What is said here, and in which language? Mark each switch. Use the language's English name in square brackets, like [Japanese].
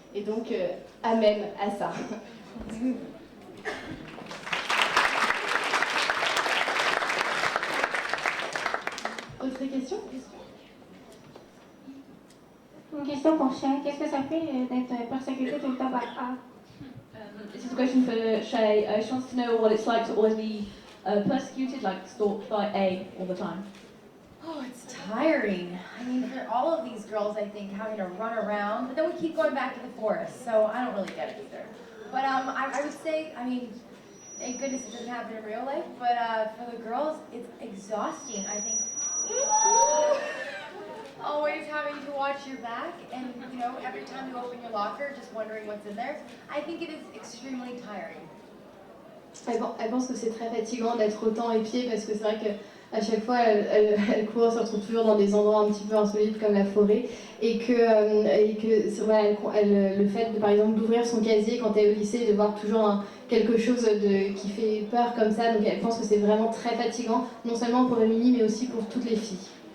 [French] Et donc, amen à ça. Autre question? Une question pour Shay. Qu'est-ce que ça fait d'être persécuté tout le temps par [English] This is a question for Shay. She wants to know what it's like to always be persecuted, like stalked by A all the time. Oh, it's tiring. I mean, for all of these girls, I think, having to run around, but then we keep going back to the forest, so I don't really get it either. But I would say, I mean, thank goodness it doesn't happen in real life, but for the girls, it's exhausting, I think. Always having to watch your back, and, you know, every time you open your locker, just wondering what's in there. I think it is extremely tiring. [French] Elle pense que c'est très fatigant d'être autant épiée parce que c'est vrai qu'à chaque fois elle court, se retrouve toujours dans des endroits un petit peu insolites comme la forêt et que voilà, le fait de par exemple d'ouvrir son casier quand elle est au lycée, de voir toujours quelque chose qui fait peur comme ça, donc elle pense que c'est vraiment très fatigant, non seulement pour Émilie mais aussi pour toutes les filles.